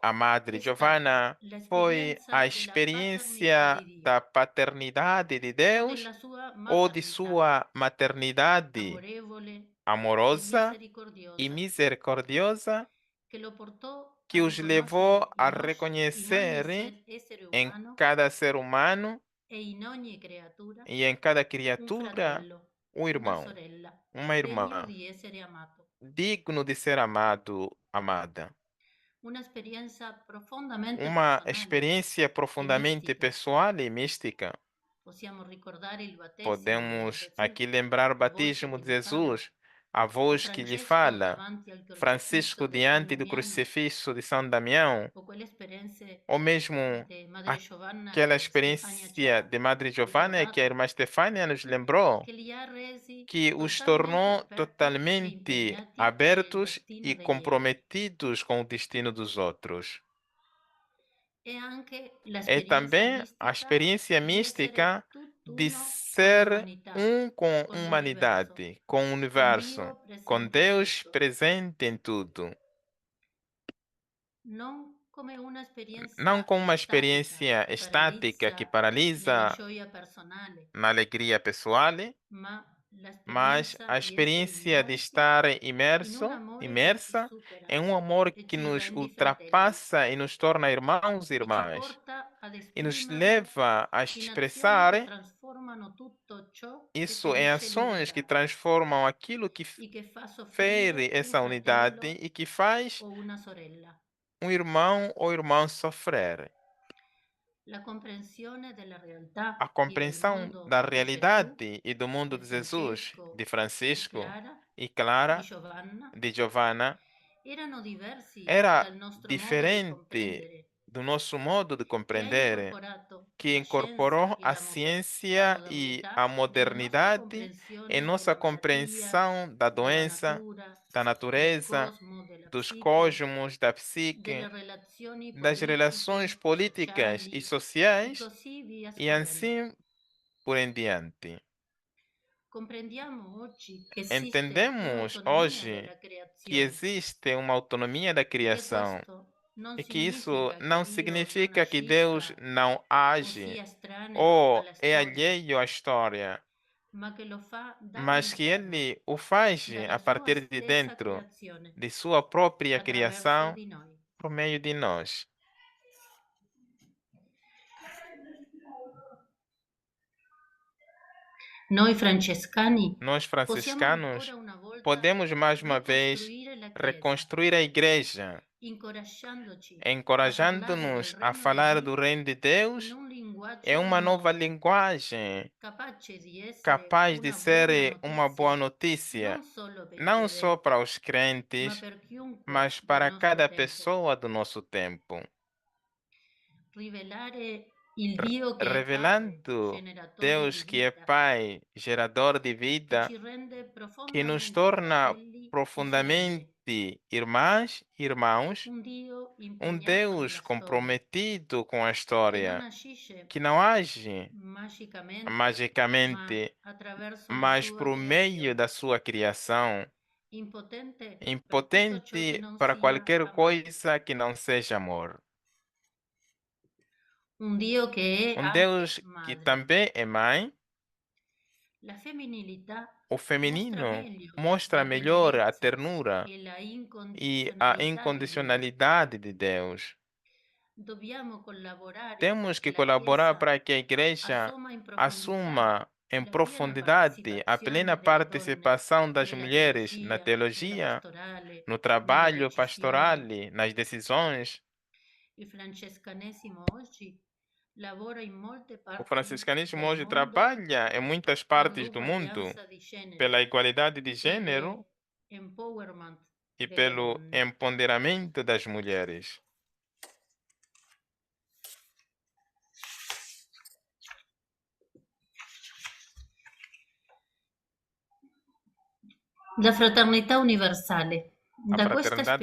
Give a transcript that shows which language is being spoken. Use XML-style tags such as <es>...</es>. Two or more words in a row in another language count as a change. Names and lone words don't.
<pt>a Madre Giovanna, foi a experiência da paternidade de Deus ou de sua maternidade amorosa e misericordiosa que os levou a reconhecer em cada ser humano e em cada criatura um irmão, uma irmã, digno de ser amado, amada. Uma experiência profundamente pessoal e mística. Podemos aqui lembrar o batismo de Jesus, a voz que lhe fala,</pt> <it>davanti al Francisco crocifisso di San</it> <pt>diante do</pt> <it>Damiano,</it> <pt>crucifixo de São Damião,</pt> <it>o quelle esperienze</it> <pt>ou mesmo de Madre Giovanna aquela</pt> <it>che Stefania</it> <pt>experiência de Madre Giovanna que a</pt> <it>ricordato,</it> <pt>irmã Stefania nos lembrou,</pt> <it>che li ha resi</it> <pt>que os</pt> <it>totalmente</it> <pt>tornou</pt> <it>aperti e</it> <pt>totalmente</pt> <it>impegnati nel</it> <pt>abertos</pt> <it>destino e degli altri.</it> <pt>comprometidos com o destino dos outros.</pt> <it>E anche la</it> <pt>É também a experiência mística de ser um com a humanidade, com o universo, com Deus presente em tudo.</pt> <it>non come una</it> <pt>Não</pt> <it>esperienza</it> <pt>com uma</pt> <it>statica</it> <pt>experiência</pt> <it>che</it> <pt>estática que</pt> <it>paralizza nella</it> <pt>paralisa</pt> <it>gioia personale,</it> <pt>na alegria pessoal,</pt> <it>ma</it> <pt>mas</pt> <it>l'esperienza</it> <pt>a</pt> <it>di essere</it> <pt>experiência de</pt> <it>immersi</it> <pt>estar</pt> <it>in un amore che ci</it> <pt>imersa</pt> <it>supera</it> <pt>em um amor</pt> <it>e</it> <pt>que</pt> <it>ci</it> <pt>nos</pt> <it>rende fratelli</it> <pt>ultrapassa e nos torna irmãos e</pt> <it>e ci</it> <pt>irmãs,</pt> <it>porta ad</it> <pt>e nos</pt> <it>esprimerlo</it> <pt>leva a</pt> <it>in azioni che</it> <pt>expressar</pt> <it>trasformano tutto ciò che</it> <pt>isso em</pt> <it>ferisce</it> <pt>ações que</pt> <it>l'unità</it> <pt>transformam aquilo que</pt> <it>e che fa</it> <pt>fere</pt> <it>soffrire un</it> <pt>essa unidade</pt> <it>fratello</it> <pt>e que faz</pt> <it>o una sorella.</it> <pt>um irmão ou irmã sofrer.</pt> <it>La comprensione della realtà</it> <pt>A</pt> <it>e del</it> <pt>compreensão</pt> <it>mondo</it> <pt>da</pt> <it>di Gesù,</it> <pt>realidade e do mundo</pt> <it>di</it> <pt>de Jesus, de</pt> <it>Francesco</it> <pt>Francisco</pt> <it>e</it> <pt>e</pt> <it>Clara, di</it> <pt>Clara,</pt> <it>Giovanna,</it> <pt>de Giovanna,</pt> <it>erano diversi</it> <pt>era</pt> <it>dal nostro modo di</it> <pt>diferente</pt> <it>comprendere,</it> <pt>do nosso modo de</pt> <it>che ha</it> <pt>compreender,</pt> <it>incorporato</it> <pt>que</pt> <it>la scienza</it> <pt>incorporou</pt> <it>e</it> <pt>a</pt> <it>la</it> <pt>ciência e</pt> <it>modernità</it> <pt>a</pt> <it>nella nostra</it> <pt>modernidade em</pt> <it>comprensione</it> <pt>nossa</pt> <it>della malattia,</it> <pt>compreensão da</pt> <it>della</it> <pt>doença,</pt> <it>natura,</it> <pt>da</pt> <it>del</it> <pt>natureza,</pt> <it>cosmo, della</it> <pt>dos</pt> <it>psiche,</it> <pt>cosmos, da psique,</pt> <it>delle relazioni</it> <pt>das relações</pt> <it>politiche,</it> <pt>políticas e</pt> <it>sociali e</it> <pt>sociais,</pt> <it>così via</it> <pt>e</pt> <it>scorrendo.</it> <pt>assim por em diante.</pt> <it>Comprendiamo oggi che esiste</it> <pt>Entendemos</pt> <it>un'autonomia</it> <pt>hoje</pt> <it>della</it> <pt>que</pt> <it>creazione</it> <pt>existe uma autonomia da</pt> <it>e che</it> <pt>criação</pt> <it>questo non</it> <pt>e que isso</pt> <it>significa che</it> <pt>não</pt> <it>Dio non</it> <pt>significa que Deus</pt> <it>agisca</it> <pt>não</pt> <it>o</it> <pt>age</pt> <it>sia estraneo</it> <pt>ou</pt> <it>alla</it> <pt>é</pt> <it>storia,</it> <pt>alheio à história,</pt> <it>ma che lo fa</it> <pt>mas que</pt> <it>dall'interno,</it> <pt>Ele o faz</pt> <it>dalla</it> <pt>a</pt> <it>sua</it> <pt>partir de</pt> <it>stessa</it> <pt>dentro</pt> <it>creazione,</it> <pt>de sua própria</pt> <it>attraverso</it> <pt>criação</pt> <it>di noi.</it> <pt>por meio de nós.</pt> <it>Noi francescani</it> <pt>Nós</pt> <it>possiamo</it> <pt>franciscanos</pt> <it>ancora una volta</it> <pt>podemos mais uma vez</pt> <it>ricostruire la Chiesa,</it> <pt>reconstruir a igreja,</pt> <it>incoraggiandoci a parlare del</it> <pt>encorajando-nos a</pt> <it>regno di</it> <pt>falar do</pt> <it>Dio</it> <pt>reino de</pt> <it>in</it> <pt>Deus</pt> <it>un linguaggio</it> <pt>em uma nova</pt> <it>nuovo,</it> <pt>linguagem</pt> <it>capace di essere</it> <pt>capaz de</pt> <it>una buona</it> <pt>ser uma boa</pt> <it>notizia</it> <pt>notícia,</pt> <it>non solo per i</it> <pt>não só</pt> <it>credenti,</it> <pt>para os</pt> <it>ma</it> <pt>crentes,</pt> <it>per chiunque</it> <pt>mas</pt> <it>del</it> <pt>para</pt> <it>nostro</it> <pt>cada</pt> <it>tempo.</it> <pt>pessoa do nosso tempo.</pt> <it>Rivelare il Dio che è Padre,</it> <pt>Revelando</pt> <it>generatore</it> <pt>Deus</pt> <it>di</it> <pt>que é</pt> <it>vita,</it> <pt>Pai, gerador de</pt> <it>che</it> <pt>vida,</pt> <it>ci rende</it> <pt>que nos</pt> <it>profondamente</it> <pt>torna</pt> <it>fratelli e sorelle,</it> <pt>profundamente irmãs e irmãos,</pt> <it>un Dio</it> <pt>um</pt> <it>impegnato</it> <pt>Deus</pt> <it>nella storia,</it> <pt>comprometido com a</pt> <it>che non</it> <pt>história,</pt> <it>agisce</it> <pt>que não age</pt> <it>magicamente,</it> <pt>magicamente,</pt> <it>ma attraverso la</it> <pt>mas</pt> <it>sua</it> <pt>por meio</pt> <it>creazione,</it> <pt>da sua criação,</pt> <it>impotente per tutto ciò che</it> <pt>impotente</pt> <it>non</it> <pt>para</pt> <it>sia</it> <pt>qualquer</pt> <it>amore.</it> <pt>coisa que não seja amor.</pt> <it>Un Dio che è</it> <pt>Um</pt> <it>anche</it> <pt>Deus que</pt> <it>madre.</it> <pt>também é mãe.</pt> <it>La femminilità</it> <pt>O</pt> <it>mostra</it> <pt>feminino</pt> <it>meglio</it> <pt>mostra</pt> <it>la</it> <pt>melhor a</pt> <it>bellezza</it> <pt>ternura</pt> <it>e la</it> <pt>e a</pt> <it>incondizionalità di Dio.</it> <pt>incondicionalidade de Deus.</pt> <it>Dobbiamo collaborare</it> <pt>Temos que</pt> <it>perché la</it> <pt>colaborar</pt> <it>Chiesa</it> <pt>para que a igreja</pt> <it>assuma in</it> <pt>assuma em profundidade a plena participação das</pt> <it>nella</it> <pt>mulheres na</pt> <it>nella teologia, pastorale,</it> <pt>no</pt> <it>nelle</it> <pt>trabalho pastoral,</pt> <it>decisioni.</it> <pt>nas decisões.</pt> <it>Il francescanesimo oggi lavora in molte</it> <pt>O</pt> <it>parti</it> <pt>franciscanismo</pt> <it>del</it> <pt>hoje</pt> <it>mondo</it> <pt>trabalha em muitas</pt> <it>per</it> <pt>partes do mundo</pt> <it>l'uguaglianza di genere</it> <pt>pela igualdade de</pt> <it>e</it> <pt>gênero</pt> <it>l'empowerment</it> <pt>e</pt> <it>delle</it> <pt>pelo</pt> <it>donne.</it> <pt>empoderamento das mulheres.</pt> <it>Da fraternità universale.</it> <pt>A</pt> <it>Da questa</it> <pt>fraternidade</pt>